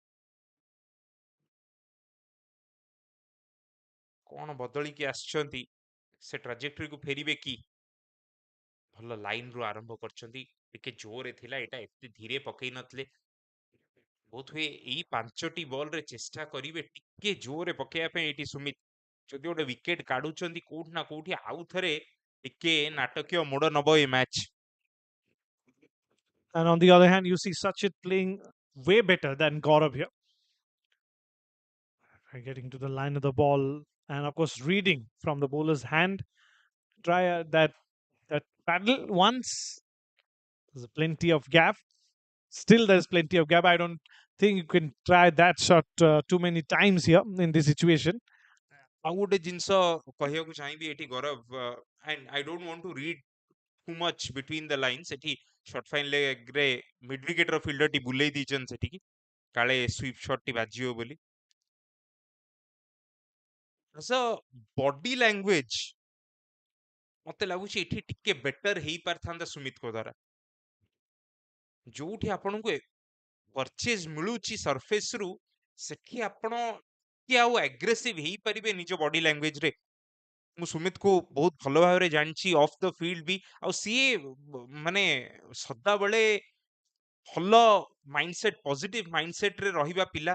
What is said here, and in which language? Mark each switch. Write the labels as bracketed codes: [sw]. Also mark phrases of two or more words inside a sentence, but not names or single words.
[or] କଣ ବଦଳିକି ଆସିଛନ୍ତି ସେ ଟ୍ରାଜେକ୍ଟରୀକୁ ଫେରିବେ କି ଭଲ ଲାଇନ ରୁ ଆରମ୍ଭ କରିଛନ୍ତି ଟିକେ ଜୋରରେ ଥିଲା ଏଇଟା ଏତେ ଧୀରେ ପକେଇ ନଥିଲେ ବୋଧହୁଏ ଏଇ 5ଟି ବଲରେ ଚେଷ୍ଟା କରିବେ ଟିକେ ଜୋରରେ ପକେଇବା ପାଇଁ ଏଇଠି ସୁମିତ ଯଦି ଗୋଟେ ୱିକେଟ କାଢୁଛନ୍ତି କୋଉଠି ନା କୋଉଠି ଆଉ ଥରେ ଟିକେ ନାଟକୀୟ ମୋଡ ନବ ଏ ମ୍ୟାଚ୍। [en] And on the other hand, you see Sachin playing way better than Gaurav here. Getting to the line of the ball, and of course, reading from the bowler's hand. Try that paddle once. There's plenty of gap. Still, there's plenty of gap. I don't think you can try that shot too many times here in this situation. [or] ଆଉ ଗୋଟେ ଜିନିଷ କହିବାକୁ ଚାହିଁବି ଏଠି ଗୌରବ, [en] and I don't want to read too much between the lines, ଏଠି short fine leg ରେ mid wicket ର fielder [or] ଟି ବୁଲେଇ ଦେଇଛନ୍ତି ସେଠିକି କାଳେ [en] sweep shot [or] ଟି ବାଜିବ ବୋଲି। [en] so body language [or] ମତେ ଲାଗୁଛି ଏଠି ଟିକେ ବେଟର ହେଇପାରିଥାନ୍ତା ସୁମିତଙ୍କ ଦ୍ୱାରା। ଯୋଉଠି ଆପଣଙ୍କୁ ପରଚେଜ ମିଳୁଛି ସରଫେସ ରୁ, ସେଠି ଆପଣ କି ଆଉ ଆଗ୍ରେସିଭ ହେଇପାରିବେ ନିଜ [en] body language [or] ରେ। ମୁଁ ସୁମିତକୁ ବହୁତ ଭଲ ଭାବରେ ଜାଣିଛି [en] off the field [or] ବି, ଆଉ ସିଏ ମାନେ ସଦାବେଳେ ଭଲ ମାଇଣ୍ଡସେଟ୍, [en] positive mindset [or] ରେ ରହିବା ପିଲା।